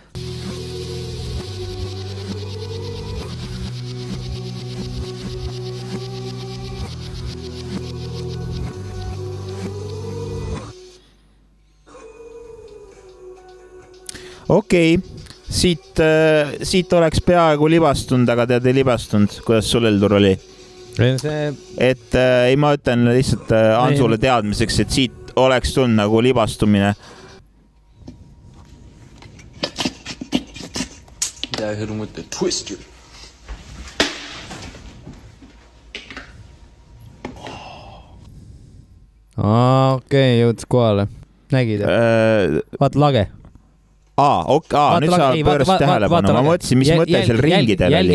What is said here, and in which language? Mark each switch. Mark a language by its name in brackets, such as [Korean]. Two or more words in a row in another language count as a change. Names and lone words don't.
[Estonian] Okei, siit oleks peaaegu libastunud, aga tead ei libastunud, kuidas sul Eldur oli? Et ei, ma ütlen lihtsalt Hansule teadmiseks, et siit oleks tulnud nagu libastumine. [English] I hit him with the twister. [Estonian] Okei, jõudis kohale. Nägid? Vaata lage. Nüüd sa pöörasid tähelepanu. Ma mõtlesin, mis mõte seal ringidel oli.